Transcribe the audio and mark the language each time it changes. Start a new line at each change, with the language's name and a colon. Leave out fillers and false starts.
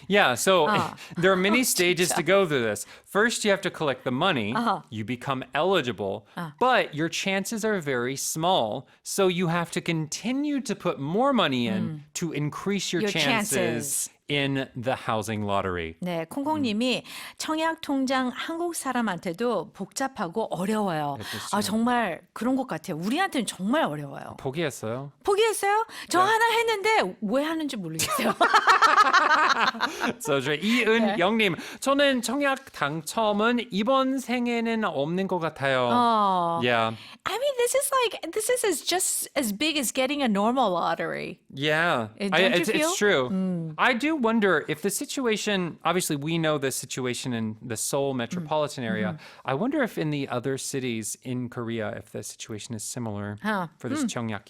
English: Yeah, so there are many stages to go through this. First, you have to collect the money. You become eligible, but your chances are very small. So you have to continue to put more money in to increase your chances in the housing lottery.
Korean: 네, 콩콩님이 청약통장 한국 사람한테도 복잡하고 어려워요. 아, 정말 그런 것 같아요. 우리한테는 정말 어려워요. 포기했어요? 포기했어요? 저 하나 했는데 왜 하는지 모르겠어요. So, 이은영님, 저는 청약 당첨은 이번 생에는 없는 것 같아요.
English: Yeah. I mean, this is just as big as getting a normal lottery. Yeah, Don't you feel? it's true. I do wonder if the situation, obviously we know the situation in the Seoul metropolitan area. I wonder if in the other cities in Korea, if the situation is similar for this 청약.